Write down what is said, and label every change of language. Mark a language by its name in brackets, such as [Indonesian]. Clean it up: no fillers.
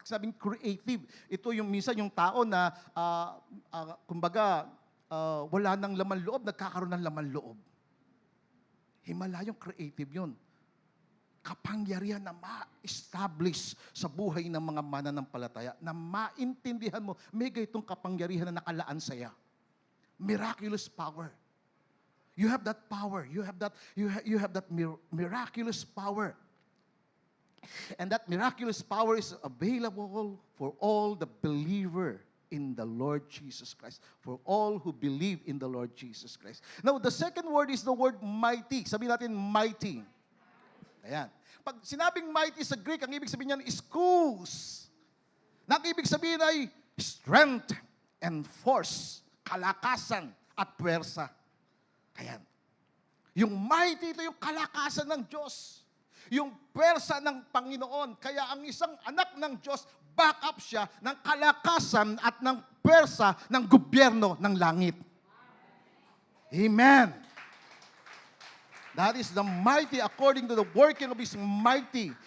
[Filipino] Sabing creative, ito yung minsan yung tao na, kumbaga, wala nang laman loob, nagkakaroon ng laman loob. Himala yung creative yun. Kapangyarihan na ma-establish sa buhay ng mga mananampalataya, na maintindihan mo, may itong kapangyarihan na nakalaan saya. [English] Miraculous power. You have that power. You have that miraculous power. And that miraculous power is available for all the believer in the Lord Jesus Christ. For all who believe in the Lord Jesus Christ. Now, the second word is the word mighty. [Filipino] Sabihin natin, mighty. Ayan. Pag sinabing mighty sa Greek, ang ibig sabihin niyan is kus. Ang ibig sabihin ay [English] strength and force, [Filipino] kalakasan at puwersa. Ayan. Yung mighty, ito yung kalakasan ng Diyos. Yung puwersa ng Panginoon. Kaya ang isang anak ng Diyos, back up siya ng kalakasan at ng puwersa ng gobyerno ng langit. Amen. [English] That is the mighty according to the working of His mighty.